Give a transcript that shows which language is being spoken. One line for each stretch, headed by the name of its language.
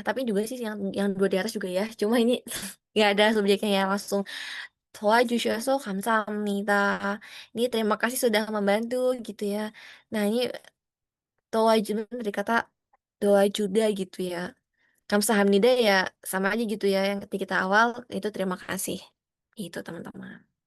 Indonesian: Tapi juga sih yang dua di atas juga ya. Cuma ini nggak ada subjeknya ya langsung.
Korean: 도와주셔서 감사합니다.
Indonesian: Ini terima kasih sudah membantu gitu ya. Nah, ini doajuda dari kata doajuda gitu ya. Kamsahamnida ya sama aja gitu ya. Yang ketika kita awal itu terima kasih. Itu teman-teman.